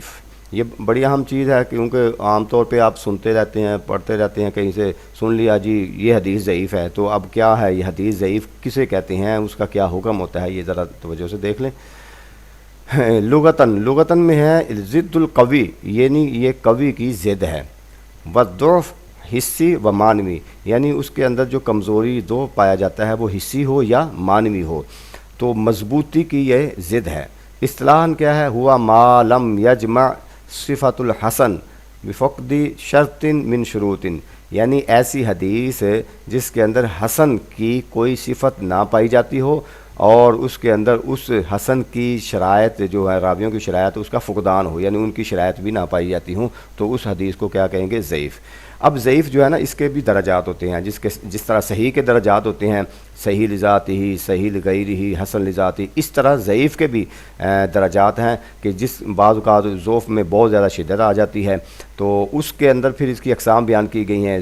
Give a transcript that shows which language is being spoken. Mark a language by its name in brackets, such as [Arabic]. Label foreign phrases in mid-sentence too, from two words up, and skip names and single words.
[Urdu] یہ بڑی اہم چیز ہے، کیونکہ عام طور پہ آپ سنتے رہتے ہیں، پڑھتے رہتے ہیں، کہیں سے سن لیا جی یہ حدیث ضعیف ہے، تو اب کیا ہے یہ حدیث ضعیف کسے کہتے ہیں، اس کا کیا حکم ہوتا ہے، یہ ذرا توجہ سے دیکھ لیں۔ لغتاً میں ہے [Arabic] ضد القوی، [Urdu] یعنی یہ قوی کی ضد ہے، [Arabic] والضعف حسی و معنوی، [Urdu] یعنی اس کے اندر جو کمزوری ضعف پایا جاتا ہے وہ حسی ہو یا معنوی ہو، تو مضبوطی کی یہ ضد ہے۔ اصطلاحاً کیا ہے؟ [Arabic] ہوا ما لم یجمع صفت الحسن بفقد شرط من شروط، [Urdu] یعنی ایسی حدیث جس کے اندر حسن کی کوئی صفت نہ پائی جاتی ہو، اور اس کے اندر اس حسن کی شرائط جو ہے، راویوں کی شرائط، اس کا فقدان ہو، یعنی ان کی شرائط بھی نہ پائی جاتی ہوں، تو اس حدیث کو کیا کہیں گے؟ ضعیف۔ اب ضعیف جو ہے نا، اس کے بھی درجات ہوتے ہیں، جس طرح صحیح کے درجات ہوتے ہیں، صحیح لذاتہ، صحیح لغیرہ، حسن لذاتہ، اس طرح ضعیف کے بھی درجات ہیں کہ جس بعض اوقات ضعف میں بہت زیادہ شدت آ جاتی ہے، تو اس کے اندر پھر اس کی اقسام بیان کی گئی ہیں۔